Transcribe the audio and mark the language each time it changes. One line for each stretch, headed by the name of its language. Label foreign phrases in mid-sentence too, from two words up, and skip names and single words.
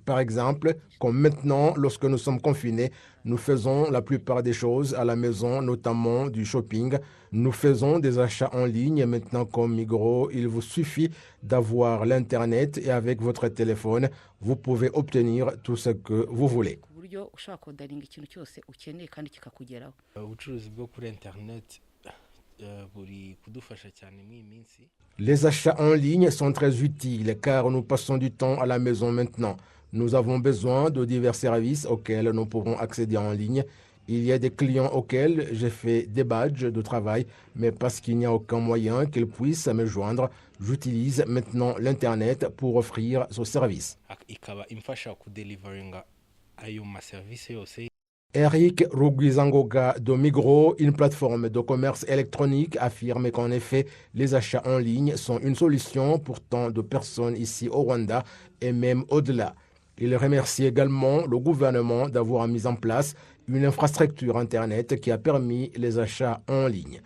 French: Par exemple, comme maintenant, lorsque nous sommes confinés, nous faisons la plupart des choses à la maison, notamment du shopping. Nous faisons des achats en ligne maintenant comme Migros. Il vous suffit d'avoir l'Internet et avec votre téléphone, vous pouvez obtenir tout ce que vous voulez.
Kinyarwanda: ubucuruzi bwo kuri internet buri kudufasha cyane muri iyi minsi.
French: Les achats en ligne sont très utiles car nous passons du temps à la maison maintenant. Nous avons besoin de divers services auxquels nous pouvons accéder en ligne. Il y a des clients auxquels j'ai fait des badges de travail, mais parce qu'il n'y a aucun moyen qu'ils puissent me joindre, j'utilise maintenant l'Internet pour offrir ce service.
Kinyarwanda: Ikaba imfasha kudelivaringa ayo maserivisi yose.
French: Eric Rugwizangoga de Migros, une plateforme de commerce électronique, affirme qu'en effet, les achats en ligne sont une solution pour tant de personnes ici au Rwanda et même au-delà. Il remercie également le gouvernement d'avoir mis en place une infrastructure Internet qui a permis les achats en ligne.